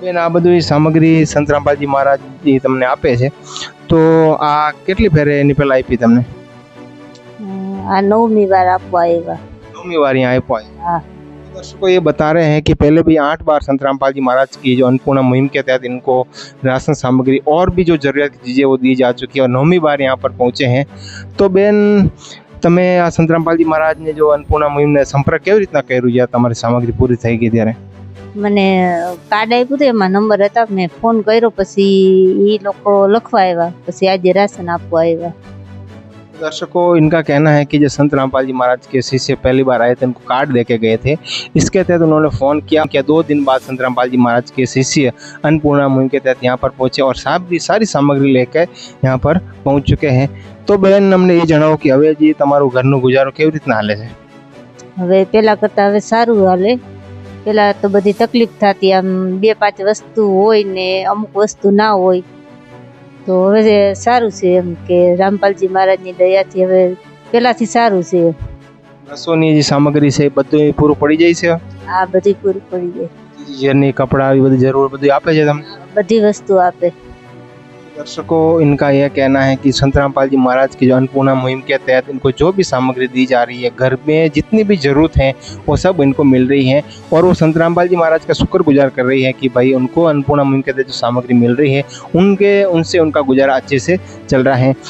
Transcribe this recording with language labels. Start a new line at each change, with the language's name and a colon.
Gujarati: બેન, આ બધી સામગ્રી સંત રામપાલજી મહારાજ જી તમને આપે છે, તો આ કેટલી ફેરે એની પહેલા આપી તમને? આ 9મી વાર આપવા આવ્યા। 9મી વાર यहाँ आप्या है।
Hindi: हाँ। दर्शकों, ये बता रहे हैं कि पहले भी 8 बार संत रामपाल जी महाराज की जो अन्नपूर्णा मुहिम के तहत इनको राशन सामग्री और भी जो जरूरत की चीज़ें वो दी जा चुकी है और 9वीं बार यहाँ पर पहुँचे हैं।
Gujarati: तो बेन, તમે આ સંત રામપાલજી મહારાજને જો अन्नपूर्णा મુહિમને સંપર્ક કેવી રીતના કર્યું જ્યાં તમારી સામગ્રી પૂરી થઈ ગઈ ત્યારે? મને કાર્ડ આપ્યું હતું, એમાં નંબર હતા, મેં ફોન કર્યો, પછી એ લોકો લખવા આવ્યા, પછી આજે રાશન આપવા આવ્યા।
Hindi: दर्शकों, इनका कहना है कि जो संत रामपाल जी महाराज के शिष्य पहली बार आए थे, उनको कार्ड देके गए थे। इसके तहत उन्होंने फ़ोन किया। 2 दिन बाद संत रामपाल जी महाराज के शिष्य अन्नपूर्णा मुहिम के तहत यहाँ पर पहुँचे और सारी सामग्री लेकर यहाँ पर पहुँच चुके हैं। तो बहन, हमने ये
Gujarati: जણાવો कि હવે जी તમારું ઘરનું गुजारो કેવી રીતના હાલે છે? હવે પહેલા કરતાં હવે સારું હાલે। પહેલા તો બધી તકલીફ થતી, આમ 2-5 વસ્તુ હોય ને અમુક વસ્તુ ના હોય, તો હવે સારું છે એમ કે રામપાલજી મહારાજની દયાથી હવે પહેલાથી સારું છે। રસોની જે સામગ્રી છે બધું પૂરું પડી જાય છે? આ બધી પૂરી પડી જાય। ઘરની કપડા આવી બધી જરૂર બધું આપે છે તમને? બધી વસ્તુ આપે।
Hindi: दर्शकों, इनका यह कहना है कि संत रामपाल जी महाराज की जो अन्नपूर्णा मुहिम के तहत इनको जो भी सामग्री दी जा रही है, घर में जितनी भी ज़रूरत है वो सब इनको मिल रही है और वो संत रामपाल जी महाराज का शुक्रगुजार कर रही है कि भाई उनको अन्नपूर्णा मुहिम के तहत जो सामग्री मिल रही है उनसे उनका गुजारा अच्छे से चल रहा है।